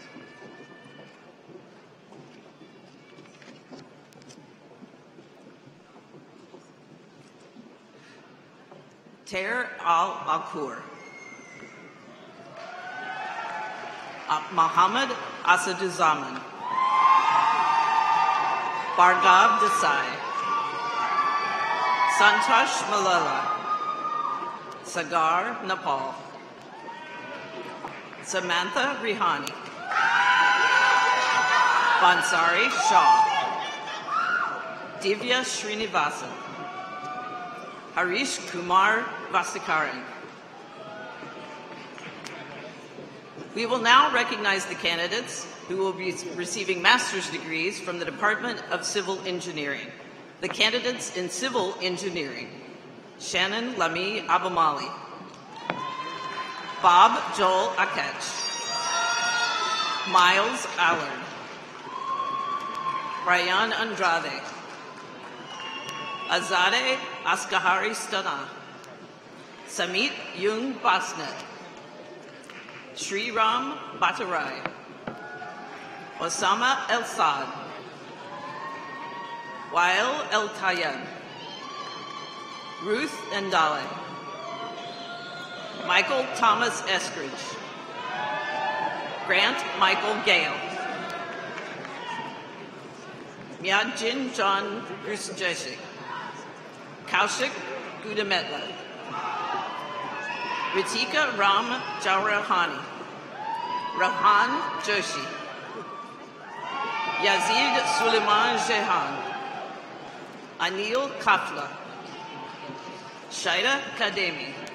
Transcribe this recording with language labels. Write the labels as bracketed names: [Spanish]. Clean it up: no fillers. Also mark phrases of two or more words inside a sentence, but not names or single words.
[English] Ter Al-Akur. Mohammed Asaduzaman. Bhargav Desai. Santosh Malala. Sagar Nepal. Samantha Rihani. Bansari Shah. Divya Srinivasan. Harish Kumar Vasikaran. We will now recognize the candidates who will be receiving master's degrees from the Department of Civil Engineering. The candidates in Civil Engineering: Shannon Lamy Abamali, Bob Joel Akech, Miles Allard, Brian Andrade, Azadeh Askahari Stana, Samit Yung Basnet, Sriram Bhattarai, Osama El Saad, Wael El Tayeb, Ruth Ndale, Michael Thomas Eskridge, Grant Michael Gale, Myadjin John Grusjeshik, Kaushik Gudametla, Ritika Ram Jawrahani, Rohan Joshi, Yazid Suleiman Jehan, Anil Kafla, Shaida Kademi,